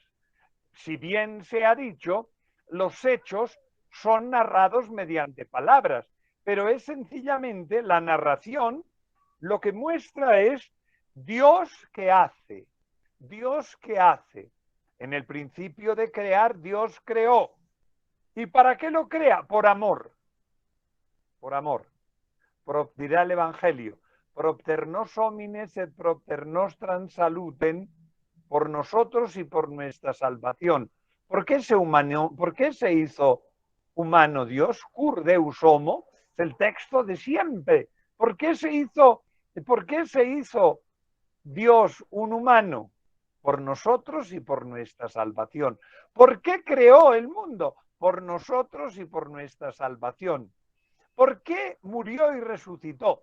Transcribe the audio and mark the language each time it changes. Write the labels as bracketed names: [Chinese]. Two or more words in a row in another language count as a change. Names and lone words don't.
[Spanish] Si bien se ha dicho, los hechos son narrados mediante palabras, pero es sencillamente la narración lo que muestra es Dios que hace, Dios que hace. En el principio de crear, Dios creó. ¿Y para qué lo crea? Por amor. Por amor. Dirá el Evangelio. [Latin] Propter nos homines et propter nostran saluten, [Spanish] por nosotros y por nuestra salvación. ¿Por qué se hizo humano Dios? [Latin] Cur Deus homo, [Spanish] es el texto de siempre. ¿Por qué se hizo Dios un humano? Por nosotros y por nuestra salvación. ¿Por qué creó el mundo? Por nosotros y por nuestra salvación. ¿Por qué murió y resucitó?